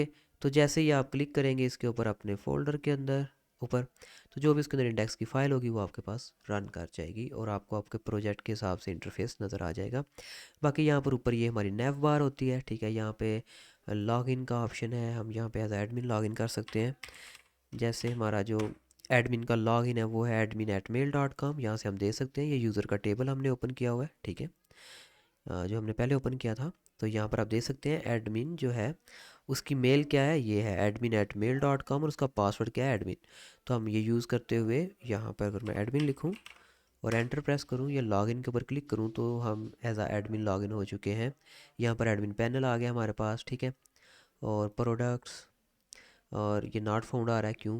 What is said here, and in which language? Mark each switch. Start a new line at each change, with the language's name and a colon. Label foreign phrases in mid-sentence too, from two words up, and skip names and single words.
Urdu: تو جیسے ہی آپ کلک کریں گے اس کے اوپر اپنے فولڈر کے اندر اوپر، تو جو بھی اس کے اندر انڈیکس کی فائل ہوگی وہ آپ کے پاس رن کر جائے گی اور آپ کو آپ کے پروجیکٹ کے حساب سے انٹرفیس نظر آ جائے گا. باقی یہاں پر اوپر یہ ہماری
English: nav bar
Urdu: ہوتی ہے، ٹھیک ہے۔ یہاں پہ لاگن کا آپشن ہے، ہم یہاں پہ
English: as admin login
Urdu: کر سکتے ہیں. جیسے ہمارا جو ایڈمن کا لاگن ہے وہ ہے admin@mail.com, یہاں سے ہم دے سکتے ہیں. یہ یوزر کا ٹیبل ہم نے اوپن کیا ہوا ہے، ٹھیک ہے، جو ہم نے پہلے اوپن کیا تھا. تو یہاں پر آپ دیکھ سکتے ہیں ایڈمن جو ہے اس کی میل کیا ہے، یہ ہے admin@mail.com, اور اس کا پاسورڈ کیا ہے، ایڈمن. تو ہم یہ یوز کرتے ہوئے یہاں پر اگر میں ایڈمن لکھوں اور
English: enter press
Urdu: کروں یا لاگن کے اوپر کلک کروں تو ہم
English: as a admin login
Urdu: ہو چکے ہیں. یہاں پر
English: admin panel
Urdu: آ گیا ہمارے پاس، ٹھیک ہے۔ اور پروڈکٹس، اور یہ
English: not found
Urdu: آ رہا ہے، کیوں?